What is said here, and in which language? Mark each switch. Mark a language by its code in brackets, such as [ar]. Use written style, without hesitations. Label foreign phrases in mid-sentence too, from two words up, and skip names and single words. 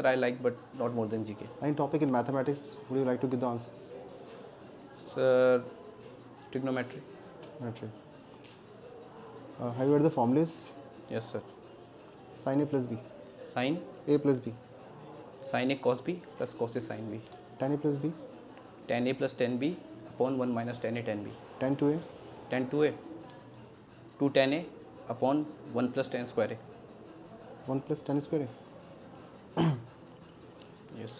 [en] I like, but not more than GK. Any topic in mathematics would you like to give the answers? Sir, trigonometry. Geometry. Have you heard the formulas? Yes, sir. Sin A plus B. Sine A plus B. sin A cos B plus cos A sin B. Tan A plus B. Tan A plus tan B upon 1 minus tan A tan B. Tan 2A. Tan 2A 2 tan A upon 1 plus tan square A. 1 plus tan square A. Yes.